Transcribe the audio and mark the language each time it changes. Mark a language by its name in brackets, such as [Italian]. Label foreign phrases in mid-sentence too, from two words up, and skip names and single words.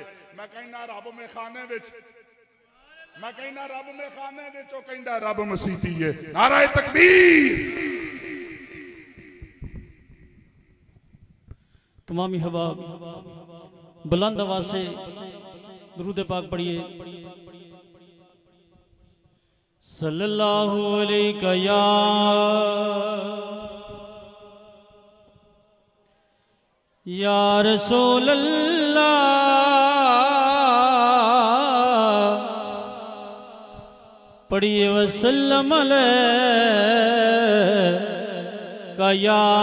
[Punjabi] ਮੈਂ ਕਹਿਣਾ ਰੱਬ ਮੈਂ ਖਾਨੇ ਵਿਚ, ਮੈਂ ਕਹਿਣਾ ਰੱਬ ਮੈਂ ਖਾਨੇ ਵਿਚ ਓ ਕਹਿੰਦਾ ਰੱਬ ਮਸੀਤੀ ਹੈ। [Urdu] نعرہ تکبیر. تمامی ہوا بلند آواز سے درود پاک پڑھیے. [Arabic] صلى الله عليك يا رسول الله, [Urdu] پڑھیے [Arabic] وسلم عليك يا